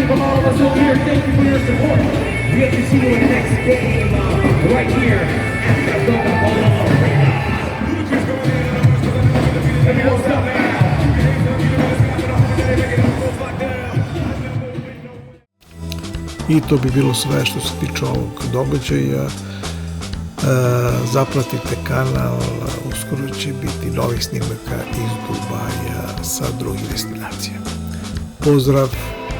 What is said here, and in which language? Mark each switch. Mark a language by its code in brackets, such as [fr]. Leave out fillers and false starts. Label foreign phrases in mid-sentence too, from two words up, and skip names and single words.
[en] From all of us over here, thank you for your support. We have to see you in the next game right here at the Coca-Cola Arena. Everyone stop now. [sr] I to bi bilo sve što se tiče ovog događaja. Zapratite kanal, uskoro će biti novih snimaka iz Dubaja sa drugih destinacija. Pozdrav!